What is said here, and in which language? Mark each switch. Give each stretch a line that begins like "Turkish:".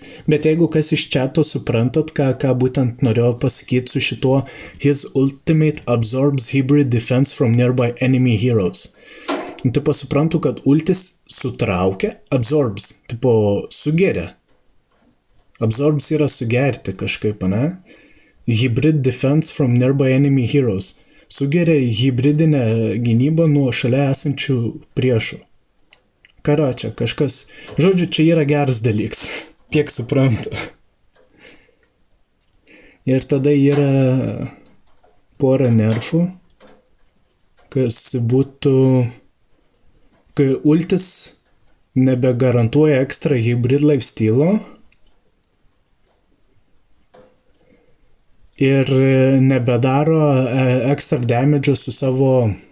Lithuanian: Bet jeigu kas iš chato suprantat, ką būtent norėjau pasakyti su šituo
English: his ultimate absorbs hybrid defense from nearby enemy heroes.
Lithuanian: Tipo suprantu, kad ultis sutraukia, absorbs, tipo sugeria. Absorbs yra sugerti kažkaip, ne?
English: Hybrid defense from nearby enemy heroes.
Lithuanian: Sugeria hybridinę gynybą nuo šalia esančių priešų. Karočią, kažkas. Žodžiu, čia yra geras dalykas. Tiek suprantu. Ir tada yra pora nerfų, kas būtų, kai ultis nebegarantuoja ekstra hybrid lifestealo ir nebedaro ekstra damage su savo